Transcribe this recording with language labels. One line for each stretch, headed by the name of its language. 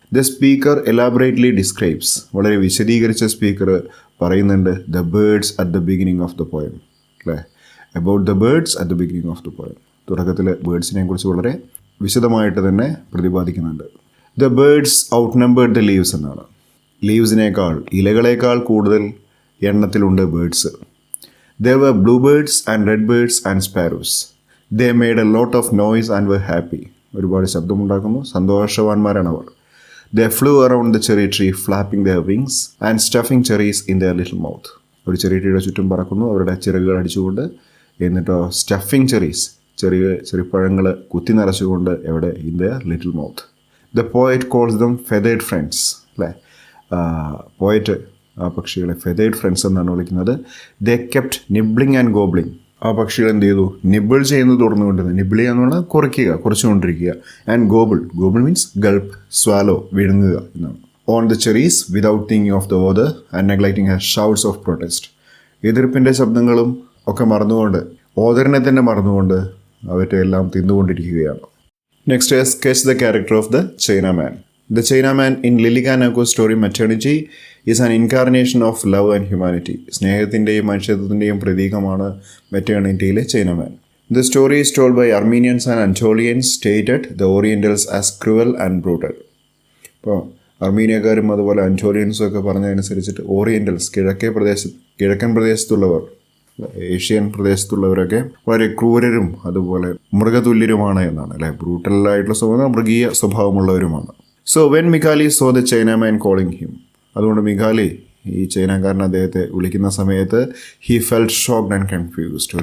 English: the speaker elaborately describes,
Malayalam: വളരെ വിശദീകരിച്ച speaker പറയുന്നുണ്ട്
English: the birds at the beginning of the poem,
Malayalam: അല്ലേ?
English: About the birds at the beginning of the poem.
Malayalam: തുടക്കത്തിൽ ബേർഡ്സിനെ കുറിച്ച് വളരെ വിശദമായിട്ട് തന്നെ പ്രതിപാദിക്കുന്നുണ്ട്.
English: the birds outnumbered the leaves
Malayalam: എന്നാണ്. ലീവ്സിനേക്കാൾ, ഇലകളേക്കാൾ കൂടുതൽ എണ്ണത്തിലുണ്ട് birds.
English: There were bluebirds and redbirds and sparrows. They made a lot of noise and were happy.
Malayalam: ഒരുപാട് ശബ്ദമുണ്ടാക്കുന്നു, സന്തോഷവാന്മാരാണ് അവർ.
English: They flew around the cherry tree flapping their wings and stuffing cherries in their little mouth.
Malayalam: ഒരു ചെറിയ ട്രീയുടെ ചുറ്റും പറക്കുന്നു, അവരുടെ ചിറകുകൾ അടിച്ചുകൊണ്ട്. എന്നിട്ടോ
English: stuffing cherries,
Malayalam: ചെറിപ്പഴങ്ങൾ കുത്തി നിറച്ചുകൊണ്ട് എവിടെ?
English: In the little mouth. The poet calls them feathered friends,
Malayalam: അല്ലേ? പോയറ്റ് ആ പക്ഷികളെ ഫെതേർഡ് ഫ്രണ്ട്സ് എന്നാണ് വിളിക്കുന്നത്.
English: They kept nibbling and gobbling.
Malayalam: ആ പക്ഷികൾ എന്ത് ചെയ്തു? നിബിൾ ചെയ്യുന്നത് തുറന്നുകൊണ്ടിരുന്നത്. നിബിൾ എന്ന് പറഞ്ഞാൽ കുറയ്ക്കുക, കുറച്ചുകൊണ്ടിരിക്കുക.
English: and gobble means gulp, swallow,
Malayalam: വിഴുങ്ങുക എന്നാണ്.
English: On the cherries without thinking of the other and neglecting her shouts of protest.
Malayalam: എതിർപ്പിൻ്റെ ശബ്ദങ്ങളും ഒക്കെ മറന്നുകൊണ്ട്, ഓദറിനെ തന്നെ മറന്നുകൊണ്ട് അവരുടെ എല്ലാം തിന്നുകൊണ്ടിരിക്കുകയാണ്.
English: Next, sketch the character of the Chinaman. The Chinaman in Lilianako's story Maternity is an incarnation of love and humanity.
Malayalam: സ്നേഹത്തിൻ്റെയും മനുഷ്യത്വത്തിൻ്റെയും പ്രതീകമാണ് മെറ്റേണിറ്റിയിലെ chinaman.
English: The story is told by Armenians and Anatolians, stated the Orientals as cruel and brutal.
Malayalam: ഇപ്പോൾ അർമീനിയക്കാരും അതുപോലെ അന്റോളിയൻസും ഒക്കെ പറഞ്ഞതനുസരിച്ചിട്ട് ഓറിയൻ്റൽസ്, കിഴക്കൻ പ്രദേശത്തുള്ളവർ, Asian പ്രദേശത്തുള്ളവരൊക്കെ വളരെ ക്രൂരരും അതുപോലെ മൃഗതുല്യരുമാണ് എന്നാണ്, അല്ലെ? ബ്രൂട്ടലായിട്ടുള്ള സ്വഭാവം, മൃഗീയ സ്വഭാവമുള്ളവരുമാണ്.
English: so when Mikhali saw the Chinaman calling him,
Malayalam: അതുകൊണ്ട് മിഖാലി, ഈ ചൈനക്കാരൻ അദ്ദേഹത്തെ വിളിക്കുന്ന സമയത്ത്
English: He felt shocked and confused.